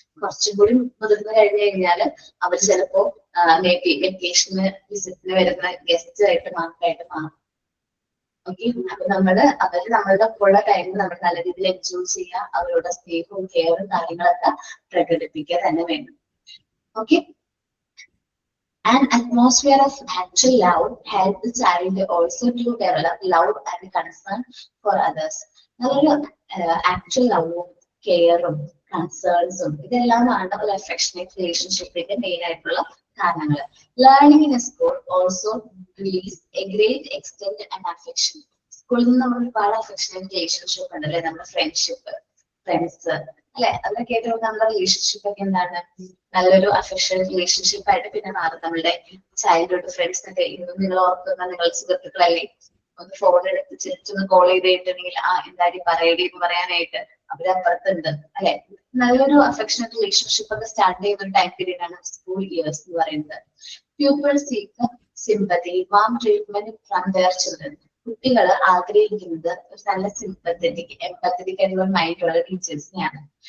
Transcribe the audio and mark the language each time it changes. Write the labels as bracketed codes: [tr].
[ml] കുറച്ചും കൂടി മുതിർന്നു കഴിഞ്ഞു കഴിഞ്ഞാൽ അവർ ചിലപ്പോ മേ ബി വെക്കേഷന് വിസിറ്റിന് വരുന്ന ഗസ്റ്റ് ആയിട്ട് മാത്രമായിട്ട് മാറും. ഓക്കെ, അപ്പൊ അവര് നമ്മളുടെ ഒപ്പമുള്ള ടൈം നമ്മൾ നല്ല രീതിയിൽ എൻജോയ് ചെയ്യുക, അവരുടെ സ്നേഹവും കെയറും കാര്യങ്ങളൊക്കെ പ്രകടിപ്പിക്കുക തന്നെ വേണം. [en] Okay, an atmosphere of actual love helps the child also to develop love and concern for others. [ml] നല്ലൊരു ആക്ച്വൽ ലവും കെയറും കൺസേൺസും ഇതെല്ലാമാണ് ഒരു അഫെക്ഷനേറ്റ് റിലേഷൻഷിപ്പിന്റെ മെയിൻ ആയിട്ടുള്ള കാരണങ്ങൾ. [en] Learning in a school also release a great extent and affection. [ml] സ്കൂളിൽ നിന്ന് നമ്മൾ ഒരുപാട് affectionate relationship ഉണ്ട് അല്ലെ, നമ്മുടെ ഫ്രണ്ട്ഷിപ്പ്, ഫ്രണ്ട്സ് അല്ലെ, അതൊക്കെ ആയിട്ട് നമ്മുടെ റിലേഷൻഷിപ്പ് ഒക്കെ എന്താണ് നല്ലൊരു അഫെക്ഷനേറ്റ് റിലേഷൻഷിപ്പ് ആയിട്ട് പിന്നെ മാറും. നമ്മളുടെ ചൈൽഡ്ഹുഡ് ഫ്രണ്ട്സ് ഒക്കെ ഇന്നും നിങ്ങൾ ഓർക്കുന്ന നിങ്ങൾ സുഹൃത്തുക്കളല്ലേ, ഒന്ന് ഫോൺ എടുത്ത് ജസ്റ്റ് കോൾ ചെയ്തിട്ടുണ്ടെങ്കിൽ എന്തായാലും പറയടി എന്ന് പറയാനായിട്ട് അവരപ്പുറത്തുണ്ട് അല്ലെ. നല്ലൊരു അഫെക്ഷനേറ്റ് റിലേഷൻഷിപ്പ് ഒക്കെ സ്റ്റാർട്ട് ചെയ്യുന്ന ഒരു ടൈം പീരീഡ് ആണ് സ്കൂൾ ഇയേഴ്സ് എന്ന് പറയുന്നത്. [en] Pupils seek sympathy, warm treatment from their children. [ml] കുട്ടികൾ ആഗ്രഹിക്കുന്നത് ഒരു നല്ല സിമ്പത്തറ്റിക് എംപത്തറ്റിക് ആയിട്ടുള്ള മൈൻഡ് ഉള്ള ടീച്ചേഴ്സിനെയാണ്.